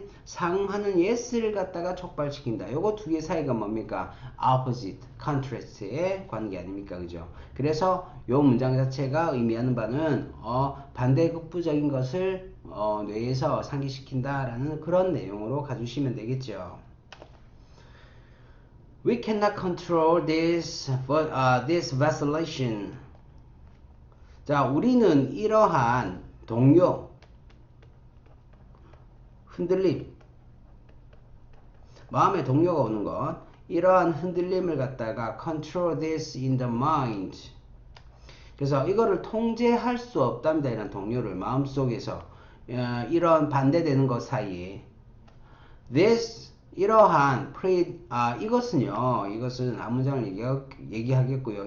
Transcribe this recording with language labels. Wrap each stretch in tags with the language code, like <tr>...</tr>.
<ko>상응하는 yes를 갖다가 촉발시킨다. 요거 두 개 사이가 뭡니까? opposite, contrast의 관계 아닙니까? 그죠? 그래서 요 문장 자체가 의미하는 바는 반대급부적인 것을 뇌에서 상기시킨다라는 그런 내용으로 가주시면 되겠죠.</ko> <en>We cannot control this vacillation.</en> <ko>자, 우리는 이러한 동요, 흔들림, 마음의 동요가 오는 것, 이러한 흔들림을 갖다가</ko> <en>control this in the mind.</en> <ko>그래서 이거를 통제할 수 없답니다. 이런 동요를 마음속에서 이런 반대되는 것 사이에 this, 이러한 이것은 앞문장을 얘기하겠고요.</ko>